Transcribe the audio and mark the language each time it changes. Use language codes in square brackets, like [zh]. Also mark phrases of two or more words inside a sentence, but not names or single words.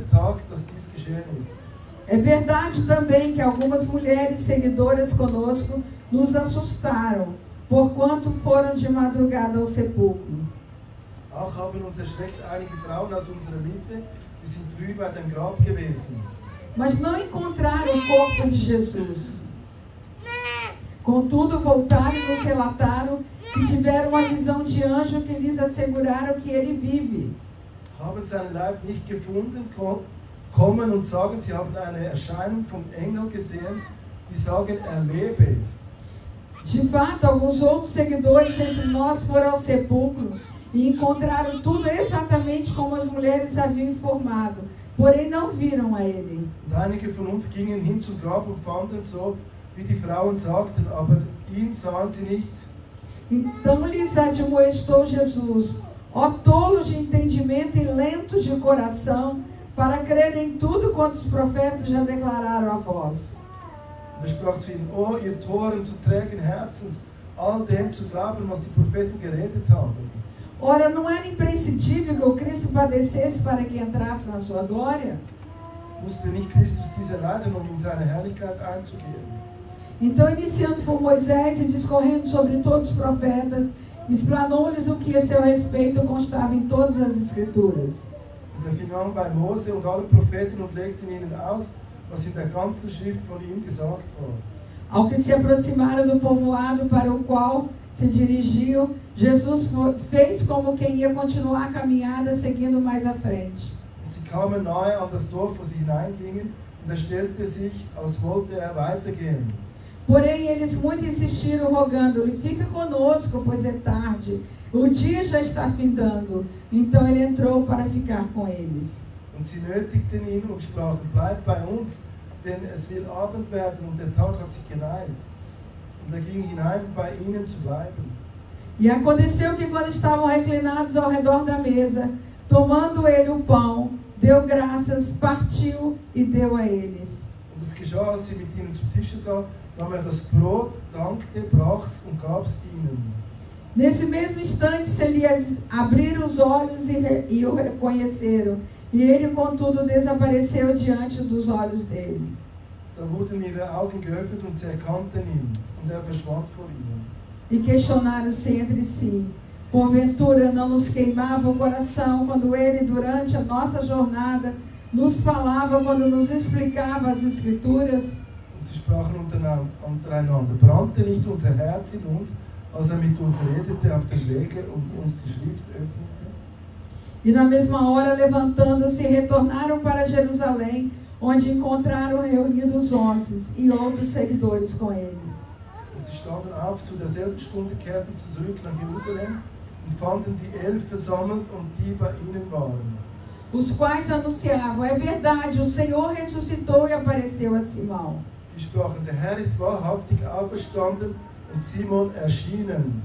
[de] Tag, dass dies geschehen ist. [pt] É verdade também que algumas mulheres seguidoras conosco nos assustaram, porquanto foram de madrugada ao sepulcro. [de] Auch haben uns erschreckt einige Frauen aus unserer Mitte, die sind früh bei dem Grab gewesen. [pt] Mas não encontraram o corpo de Jesus. Contudo, voltaram e nos relataram que tiveram uma visão de anjo que lhes asseguraram que ele vive. [de] Haben seinen Leib nicht gefunden, kommen und sagen, sie haben eine Erscheinung vom Engel gesehen, die sagen, er lebe. [pt] De fato, alguns outros seguidores entre nós foram ao sepulcro e encontraram tudo exatamente como as mulheres haviam informado, porém não viram a ele. [de] Und einige von uns gingen hin zum Grab und fanden so, wie die Frauen sagten, aber ihn sahen sie nicht. [pt] Então lhes admoestou Jesus: ó tolos de entendimento e lentos de coração, para crerem em tudo quanto os profetas já declararam a vós. [de] Und sprach zu ihnen: O ihr Toren zu trägen Herzens, all dem zu glauben, was die Propheten geredet haben. [pt] Ora, não era imprescindível que o Cristo padecesse para que entrasse na sua glória? [de] Musste nicht Christus diese leiden, um in seine Herrlichkeit einzugehen? [pt] Então, iniciando por Moisés e discorrendo sobre todos os profetas, explanou-lhes o que a seu respeito constava em todas as Escrituras. [de] Und fing an bei Mose und allen Propheten und legte ihnen aus, was in der ganzen Schrift von ihm gesagt war. [pt] Ao que se aproximaram do povoado para o qual se dirigiam, Jesus fez como quem ia continuar a caminhada seguindo mais à frente. [de] Und sie kamen nahe an das Dorf, wo sie hineingingen, und stellte sich, als wollte weitergehen. [pt] Porém, eles muito insistiram, rogando-lhe: fica conosco, pois é tarde. O dia já está findando. Então ele entrou para ficar com eles. [de] Und sie nötigten ihn und sprachen: Bleib bei uns, denn es wird Abend werden und der Tag hat sich geneigt. Und ging hinein, bei ihnen zu bleiben. [pt] E aconteceu que quando estavam reclinados ao redor da mesa, tomando ele o pão, deu graças, partiu e deu a eles. [de] Und es geschah, als sie mit ihnen zu Tische saßen, nahm das Brot, dankte, brach's und gab's ihnen. [pt] Nesse mesmo instante, se lhes abriram os olhos e o reconheceram. E ele, contudo, desapareceu diante dos olhos deles. [de] Da wurden ihre Augen geöffnet und sie erkannten ihn, und verschwand vor ihnen. [pt] E questionaram-se entre si: porventura não nos queimava o coração quando ele, durante a nossa jornada, nos falava, quando nos explicava as Escrituras? [de] Und sie sprachen untereinander: brannte nicht unser Herz in uns, als mit uns redete auf dem Wege und uns die Schrift öffnete? [pt] E na mesma hora, levantando-se, retornaram para Jerusalém, onde encontraram reunidos 11 e outros seguidores com eles. [de] Und sie standen auf, zu derselben Stunde kehrten sie zurück nach Jerusalem und fanden die 11 versammelt und die bei ihnen waren. [pt] Os quais anunciavam: é verdade, o Senhor ressuscitou e apareceu a Simão. [de] Die sprachen: der Herr ist wahrhaftig auferstanden und Simon erschienen.